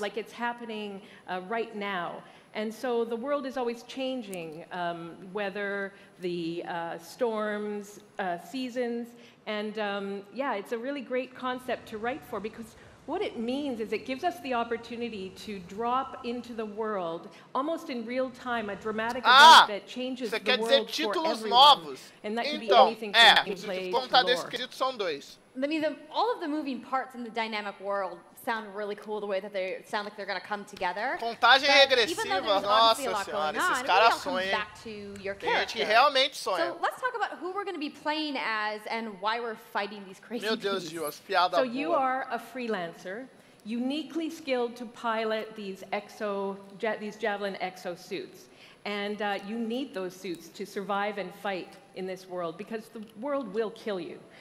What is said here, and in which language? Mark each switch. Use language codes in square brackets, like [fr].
[en] like it's happening right now. And so the world is always changing, whether the storms, seasons, and yeah, it's a really great concept to write for, because what it means is it gives us the opportunity to drop into the world, almost in real time, a dramatic event that changes the world for everyone. And that can be anything from gameplay to lore. I mean, all of the moving parts in the dynamic world sound really cool, the way that they sound like they're going to come together. [pt] Contagem regressiva, nossa senhora, esses caras sonham. Tem gente que realmente sonha. [en] So let's talk about who we're going to be playing as and why we're fighting these crazy [pt] Meu Deus, Deus, piada boa. [en] So you are a freelancer, uniquely skilled to pilot these Javelin exosuits. And you need those suits to survive and fight in this world, because the world will kill you.